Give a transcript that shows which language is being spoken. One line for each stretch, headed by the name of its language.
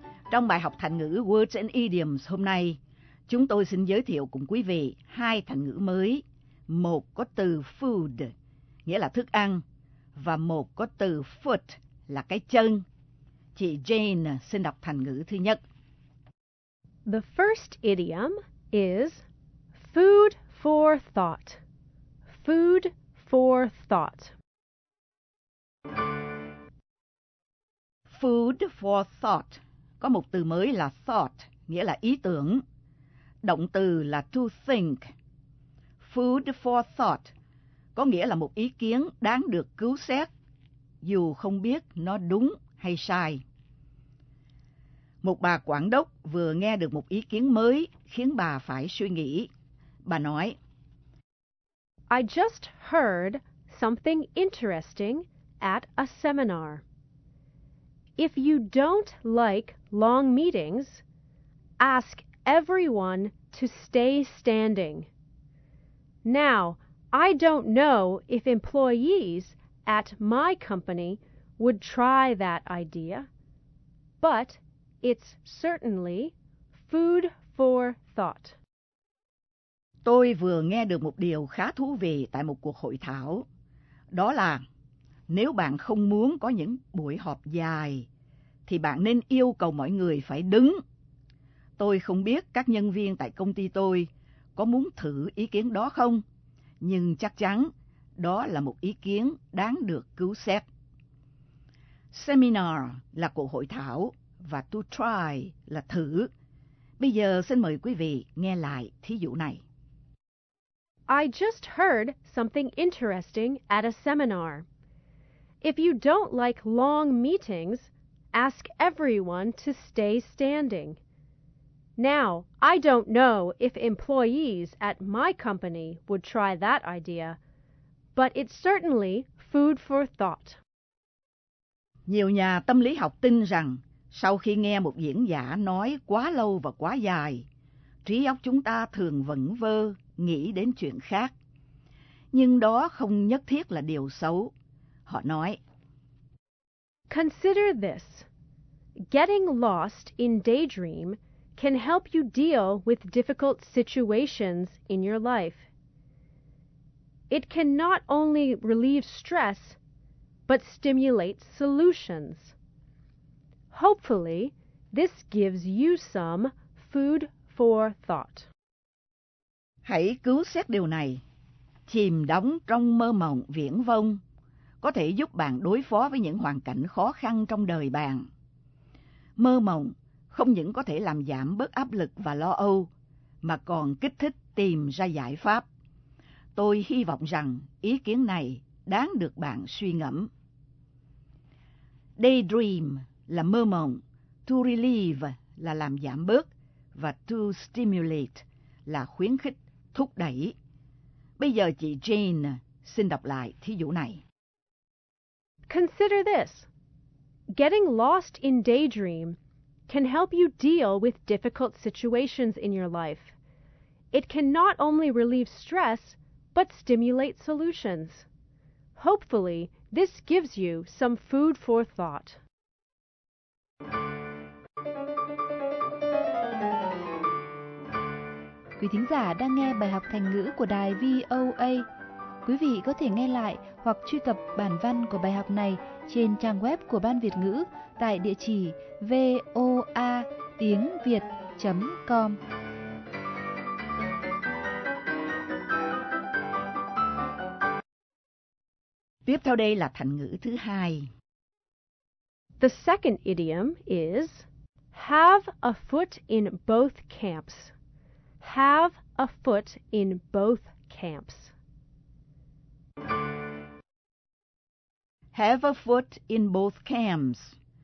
Vietnamese: Trong bài học thành ngữ Words and Idioms hôm nay, chúng tôi xin giới thiệu cùng quý vị hai thành ngữ mới. Một có từ food, nghĩa là thức ăn, và một có từ foot, là cái chân. Chị Jane xin đọc thành ngữ thứ nhất.
English: The first idiom is food for thought. Food for thought. Food for thought.
Vietnamese: Có một từ mới là thought, nghĩa là ý tưởng. Động từ là to think.
English: Food for thought
Vietnamese: có nghĩa là một ý kiến đáng được cứu xét, dù không biết nó đúng hay sai. Một bà quản đốc vừa nghe được một ý kiến mới khiến bà phải suy nghĩ. Bà nói,
English: I just heard something interesting at a seminar. If you don't like long meetings, ask everyone to stay standing. Now, I don't know if employees at my company would try that idea, but it's certainly food for thought.
Vietnamese: Tôi vừa nghe được một điều khá thú vị tại một cuộc hội thảo. Đó là, nếu bạn không muốn có những buổi họp dài, thì bạn nên yêu cầu mọi người phải đứng. Tôi không biết các nhân viên tại công ty tôi có muốn thử ý kiến đó không, nhưng chắc chắn đó là một ý kiến đáng được cứu xét. Seminar là cuộc hội thảo, và to try là thử. Bây giờ xin mời quý vị nghe lại thí dụ này.
English: I just heard something interesting at a seminar. If you don't like long meetings, ask everyone to stay standing. Now, I don't know if employees at my company would try that idea, but it's certainly food for thought.
Vietnamese: Nhiều nhà tâm lý học tin rằng, sau khi nghe một diễn giả nói quá lâu và quá dài, trí óc chúng ta thường vẩn vơ, nghĩ đến chuyện khác. Nhưng đó không nhất thiết là điều xấu. Họ nói,
English: Consider this. Getting lost in daydream can help you deal with difficult situations in your life. It can not only relieve stress, but stimulate solutions. Hopefully, this gives you some food for thought.
Vietnamese: Hãy cứu xét điều này. Chìm đắm trong mơ mộng viễn vông có thể giúp bạn đối phó với những hoàn cảnh khó khăn trong đời bạn. Mơ mộng không những có thể làm giảm bớt áp lực và lo âu, mà còn kích thích tìm ra giải pháp. Tôi hy vọng rằng ý kiến này đáng được bạn suy ngẫm. Daydream là mơ mộng, to relieve là làm giảm bớt, và to stimulate là khuyến khích, thúc đẩy. Bây giờ chị Jane xin đọc lại thí dụ này. Consider this. Getting lost in daydream can help you deal with difficult situations in your life. It can not only relieve stress, but stimulate solutions. Hopefully, this gives you some food for thought. Quý thính giả đang nghe bài học thành ngữ của đài VOA. Quý vị có thể nghe lại hoặc truy cập bản văn của bài học này trên trang web của Ban Việt ngữ tại địa chỉ voatiengviet.com. Tiếp theo đây là thành ngữ thứ hai.
English: The second idiom is have a foot in both camps. Have a foot in both camps. Have a foot in both camps.